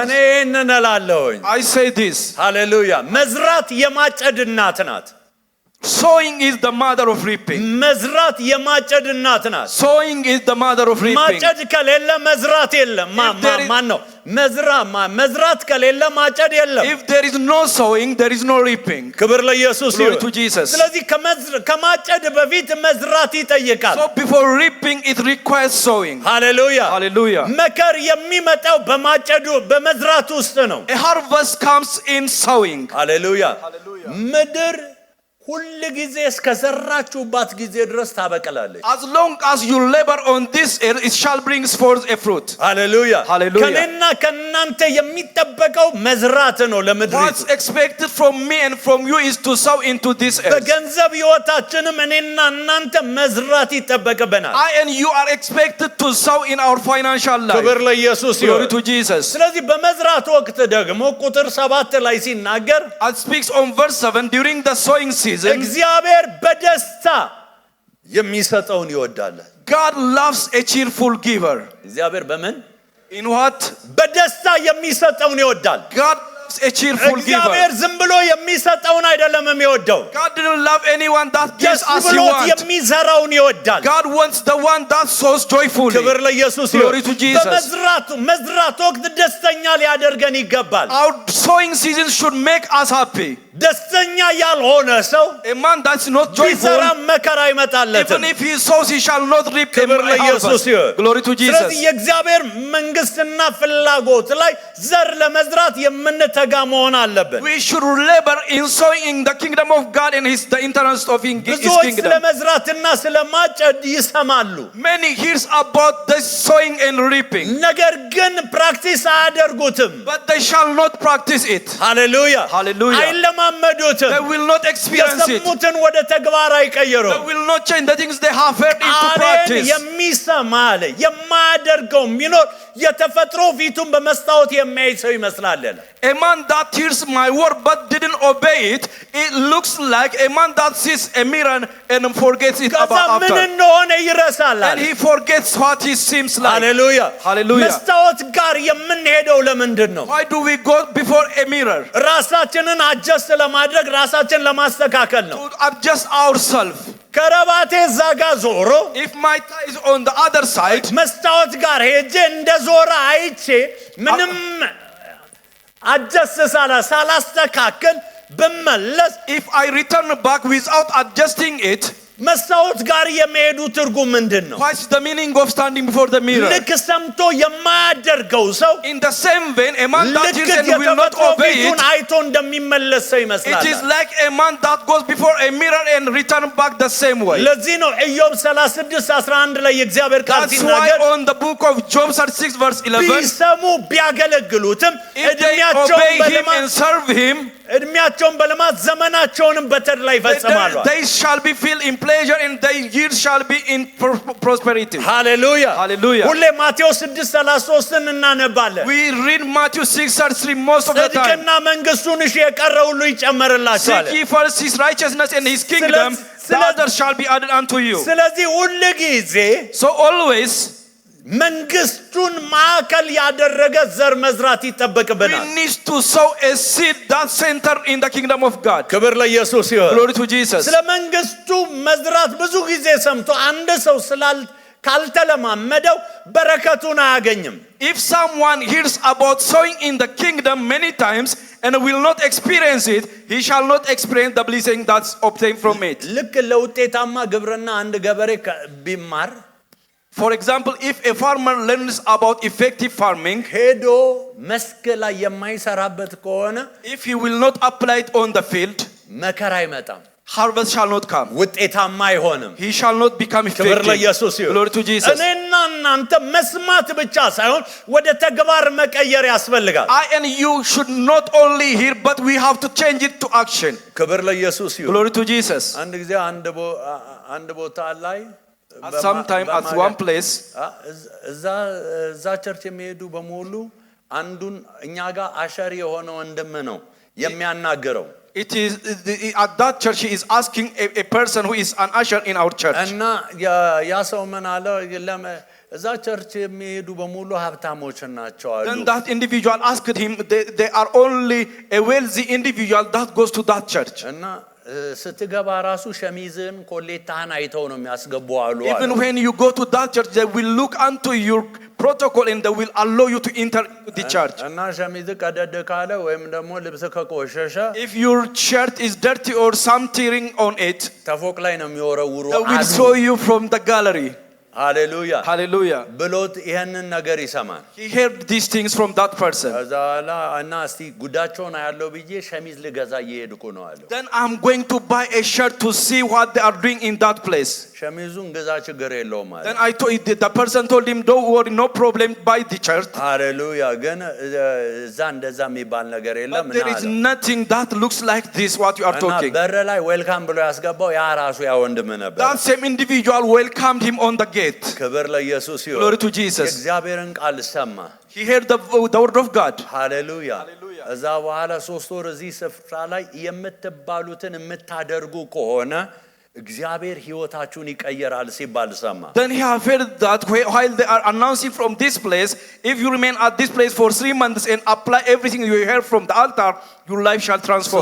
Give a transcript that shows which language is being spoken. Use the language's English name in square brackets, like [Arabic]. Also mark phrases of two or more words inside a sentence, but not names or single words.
[Amharic] እኔ እንላለሁኝ [English] I say this [Amharic] ሃሌሉያ መዝራት የማጨድ እናት ናት [English] sowing is the mother of reaping [Amharic] መዝራት የማጨድ እናት ናት [English] sowing is the mother of reaping [Amharic] ማጨድ ከሌለ መዝራት የለም ማን ነው መዝራት ከሌለ ማጨድ የለም [English] if there is no sowing there is no reaping [Amharic] ክብር ለኢየሱስ [English] glory [Amharic] ይሁን [English] to Jesus [Amharic] ስለዚህ ከማጨድ በፊት መዝራት ይጠይቃል [English] so before reaping it requires sowing [Amharic] ሃሌሉያ [English] hallelujah [Amharic] መከር የሚመጣው በመዝራት ውስጥ ነው [English] a harvest comes in sowing [Amharic] ሃሌሉያ ምድር ሁሉ ጊዜ እስከዘራችሁባት ጊዜ ድረስ ታበቅላለች [English] as long as you labor on this earth it shall bring forth a fruit hallelujah hallelujah [Amharic] ከኔና ከናንተ የሚጠበቀው መዝራት ነው ለምድሪቱ [English] what's expected from me and from you is to sow into this earth [Amharic] በገንዘብ ህይወታችንም እኔና እናንተ መዝራት ይጠበቅብናል [English] I and you are expected to sow in our financial life [Amharic] ክብር ለኢየሱስ ይሁን [English] glory to Jesus [Amharic] ስለዚህ በመዝራት ወቅት ደግሞ ቁጥር 7 ላይ ሲናገር [English] it speaks on verse 7 during the sowing season [Amharic] እግዚአብሔር በደስታ የሚሰጠውን ይወዳል [English] God loves a cheerful giver [Amharic] እግዚአብሔር በምን [English] in what [Amharic] በደስታ የሚሰጠውን ይወዳል [English] God loves a cheerful giver [Amharic] እግዚአብሔር ዝም ብሎ የሚሰጠውን አይደለም የሚወደው [English] God didn't love anyone that gives as he wants [Amharic] የሚዘራውን ይወዳል [English] God wants the one that sows joyfully [Amharic] ክብር ለኢየሱስ [English] glory to Jesus [Amharic] በመዝራት ወቅት ደስተኛ ሊያደርገን ይገባል [English] our sowing season should make us happy [Amharic] ደስተኛ ያልሆነ ሰው [English] a man that's not joyful [Amharic] መከራ ይመጣለታል [English] even if he sows he shall not reap [Amharic] ክብር ለኢየሱስ ይሁን [English] glory to Jesus [Amharic] ስለዚህ የእግዚአብሔር መንግስትና ፍላጎት ላይ ዘር ለመዝራት የምንተጋ መሆን አለበት [English] we should labor in sowing in the kingdom of God and the interest of his kingdom [Amharic] ስለመዝራትና ስለማጨድ ይሰማሉ [English] many hears about the sowing and reaping [Amharic] ነገር ግን ፕራክቲስ አያደርጉትም [English] but they shall not practice it hallelujah hallelujah they will not experience it [Amharic] የሰሙትን ወደ ተግባር አይቀየሩም [English] they will not change the things they have heard into practice [Amharic] የሚሰማ አለ የማያደርገው ቢኖር የተፈጥሮ ፊቱን በመስታወት የሚያይ ሰው ይመስላል [English] a man that hears my word but didn't obey it it looks like a man that sees a mirror and forgets it about after [Amharic] ምን እንደሆነ ይረሳል [English] and he forgets what he seems like [Amharic] hallelujah መስታወት ጋር የምንሄደው ለምንድን ነው [English] why do we go before a mirror [Amharic] ራሳችንን adjust ለማድረግ ራሳችንን ለማስተካከል ነው [English] to adjust ourselves [Amharic] ከረባቴ ዛጋ ዞሮ [English] if my tie is on the other side [Amharic] መስታወት ጋር ሄጄ እንደዞራ አይቼ ምንም adjust ሳላስተካከል በመለስ [English] if I return back without adjusting it [Amharic] መስታወት ጋር የሚሄዱ ትርጉም ምንድነው [English] what's the meaning of standing before the mirror [Amharic] ልክ ሰምቶ የማያደርገው ሰው [English] in the same vein a man that hears and will not obey it [Amharic] አይቶ እንደሚመለስ ሰው ይመስላል [English] it is like a man that goes before a mirror and return back the same way [Amharic] ለዚህ ነው ኢዮብ 36:11 ላይ የእግዚአብሔር ቃል ሲናገር [English] on the book of Job 36 verse 11 [Amharic] ቢሰሙ ቢያገለግሉትም [English] if they obey him and serve him [Amharic] እድሜያቸውን በልማት ዘመናቸውንም በተድላ ይፈጽማሉ። [English] They shall be filled in pleasure and their years shall be in prosperity. [Amharic] ሃሌሉያ [English] Hallelujah. [Amharic] ሁሌ ማቴዎስ 6:33 እናነባለን። [English] We read Matthew 6:33 most of the time. [Amharic] ጽድቅና መንግስቱን እሺ የቀረ ሁሉ ይጨመርላችኋል። [English] Seek ye first his righteousness and his kingdom, the others shall be added unto you. [Amharic] ስለዚህ ሁሉ ጊዜ [English] So always [Amharic] መንግስቱን ማዕከል ያደረገ ዘር መዝራት [English] we [Amharic] ይጠበቅብናል። [English] need to sow a seed that center in the kingdom of God. [Amharic] ክብር ለኢየሱስ ይሁን። [English] Glory to Jesus. [Amharic] ስለ መንግስቱ መዝራት ብዙ ጊዜ ሰምቶ አንድ ሰው ካልተለማመደው በረከቱን አያገኝም። [English] If someone hears about sowing in the kingdom many times and will not experience it, he shall not experience the blessing that's obtained from it. [Amharic] ልክ ለውጤታማ ግብርና አንድ ገበሬ ቢማር [English] For example, if a farmer learns about effective farming, [Amharic] ሄዶ መስክ ላይ የማይሰራበት ከሆነ [English] if he will not apply it on the field, [Amharic] መከራ አይመጣም፣ [English] harvest shall not come. [Amharic] ውጤታማ አይሆንም። [English] He shall not become [Amharic] ክብር [English] effective. [Amharic] ለኢየሱስ ይሁን። [English] Glory to Jesus. [Amharic] እኔና እናንተ መስማት ብቻ ሳይሆን ወደ ተግባር መቀየር ያስፈልጋል። [English] I and you should not only hear, but we have to change it to action. [Amharic] ክብር ለኢየሱስ ይሁን። [English] Glory to Jesus. [Amharic] አንድ ጊዜ አንድ ቦታ ላይ [English] At some time, at one place, [Amharic] እዛ ቸርች የሚሄዱ በሙሉ አንዱን እኛ ጋር አሸሪ የሆነ ወንድም ነው የሚያናገረው። [English] it is at that church he is asking a person who is an usher in our church. [Amharic] እና ያ ሰው ምን አለ? እዛ ቸርች የሚሄዱ በሙሉ ሀብታሞች ናቸው አሉ። [English] Then that individual asked him, they are only a wealthy individual that goes to that church. [Amharic] እና ስትገባ ራሱ ሸሚዝን ኮሌታህን አይተው ነው የሚያስገቡ አሉ። [English] Even when you go to that church, they will look unto your protocol and they will allow you to enter the church. [Amharic] እና ሸሚዝ ቀደድ ካለ ወይም ደግሞ ልብስ ከቆሸሸ [English] If your shirt is dirty or some tearing on it, [Amharic] ተፎቅ ላይ ነው የሚወረውሩ [English] they will throw you from the gallery. [Amharic] ሃሌሉያ [English] Hallelujah. [Amharic] ብሎት ይሄንን ነገር ይሰማል። [English] He heard these things from that person. [Amharic] ከዛ በኋላ እና እስቲ ጉዳቸውን ያለው ብዬ ሸሚዝ ልገዛ እየሄድኩ ነው አለው። [English] Then I'm going to buy a shirt to see what they are doing in that place. [Amharic] ሸሚዙን ገዛ ችግር የለውም አለ። [English] Then the person told him, don't worry, no problem, buy the shirt. [Amharic] ሃሌሉያ ግን እዛ እንደዛ የሚባል ነገር የለም። [English] But there is nothing that looks like this what you are talking. [Amharic] በር ላይ ዌልካም ብሎ ያስገባው ያ ራሱ ያ ወንድም ነበር። [English] That same individual welcomed him on the gate. [Amharic] ክብር ለኢየሱስ ይሁን። [English] Glory to Jesus. [Amharic] የእግዚአብሔርን ቃል ሰማ። [English] He heard the word of God. [Amharic] ሃሌሉያ እዛ በኋላ 3 ወር እዚህ ስፍራ ላይ የምትባሉትን የምታደርጉ ከሆነ እግዚአብሔር ሕይወታችሁን ይቀየራል ሲባል ሰማ። [English] Then he have heard that while they are announcing from this place, if you remain at this place for 3 months and apply everything you heard from the altar, your life shall transform.